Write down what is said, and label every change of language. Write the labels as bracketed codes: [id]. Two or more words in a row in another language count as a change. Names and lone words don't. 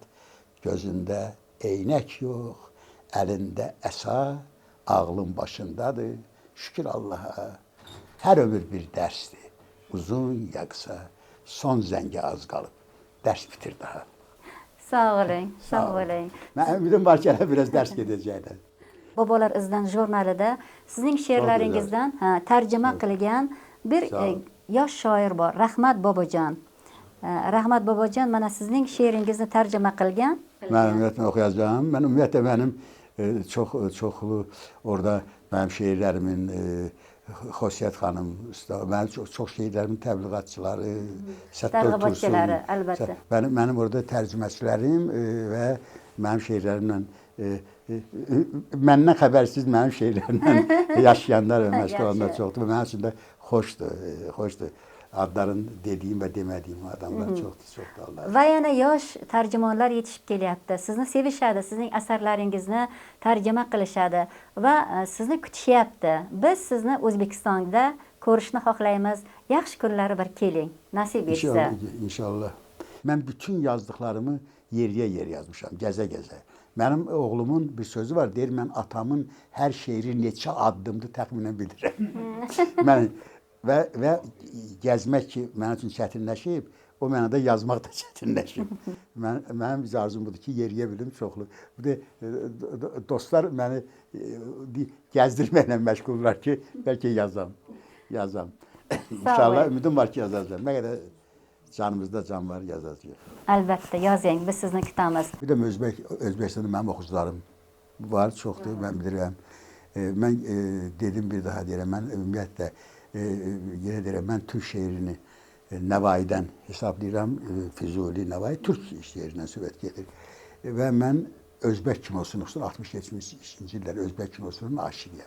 [az] Gözündə eynək yox, əlində əsa, ağlın başındadır. Şükür Allaha, hər ömür bir dərsdir. Uzun ya qısa, son zəngə az qalıb. Dərs bitir daha. Sağ olun, sağ olun. Mən ümidim var ki, biraz dərs gedəcəklər. [uz] Babalar izdən jurnalida sizning she'rlaringizdan tarjima qilgan bir yosh shoir bor, Rahmat Bobojon. Rahmat Bobojon mana sizning she'ringizni tarjima qilgan. [az] Mən ümumiyyətlə oxuyacağam. Mən ümumiyyətlə mənim çoxlu orada mənim şeirlərimin Xosiyyət xanım, mənim çox şeirlərimin təbliğatçıları, Səttar Tursun. Əlbəttə. Mənim orada tərcüməçilərim və mənim şeirlərimlə məndən xəbərsiz mənim şeirlərimlə yaşayanlar və məşğul olanlar çoxdur. Mənim üçün də xoşdur. Adların dediyim və demədiyim adamlar çoxdur Allah. [uz] Və yana yosh tarjimonlar yetishib kelyapti. Sizni sevishadi, sizning asarlaringizni tarjima qilishadi va sizni kutishyapti. Biz sizni O'zbekistonda ko'rishni xohlaymiz. Yaxshi kunlari bir keling. Nasib etsa. [az] İnşallah. Mən bütün yazdıqlarımı yer yazmışam, gəzə-gəzə. Mənim oğlumun bir sözü var, deyir, mən atamın hər şeiri neçə addımdır təxminən bilirəm. Və gəzmək ki, mənim üçün çətinləşib, o mənada yazmaq da çətinləşib. Mənim arzum budur ki, yeriyə bilim çoxlu. Dostlar məni gəzdirməklə məşğuldurlar ki, bəlkə yazam. İnşallah ümidim var ki, yazacağım. Nə qədər canımızda can var, yazacağıq. Əlbəttə, yazın, [uz] biz sizni kutamiz. [az] Bir də Özbəkistanda mənim oxucularım var, çoxdur, mən bilirəm. Mən dedim bir daha deyirəm, mən ümumiyyətlə, yenə deyirəm, mən türk şeirini Nəvaidən hesablayıram, Füzuli, Nəvai türk şeirindən söhbət gedir. Və mən Özbək kinosunun, 60-70-ci illər Özbək kinosunun aşiqiyəm.